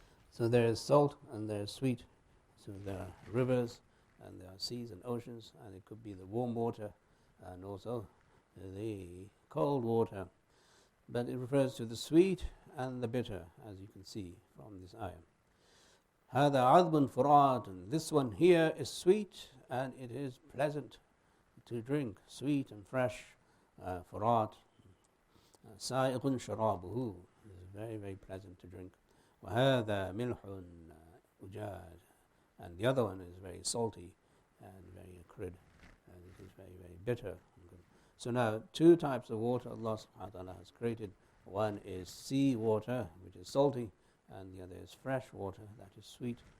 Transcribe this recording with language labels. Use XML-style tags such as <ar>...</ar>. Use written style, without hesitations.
<en>So there is salt and there is sweet. So there are rivers and there are seas and oceans, and it could be the warm water and also the cold water. But it refers to the sweet and the bitter, as you can see from this ayah.</en> <ar>هَذَا عَذْبٌ فُرَاتٌ.</ar> <en>This one here is sweet and it is pleasant to drink, sweet and fresh.</en> <ar>Furat, سَائِغٌ شَرَابُهُ.</ar> <en>It is very, very pleasant to drink.</en> <ar>وَهَذَا مِلْحٌ أُجَاجٌ.</ar> <en>And the other one is very salty and very acrid, and it is very, very bitter. So now, two types of water Allah subhanahu wa ta'ala has created. One is sea water, which is salty, and the other is fresh water, that is sweet.</en>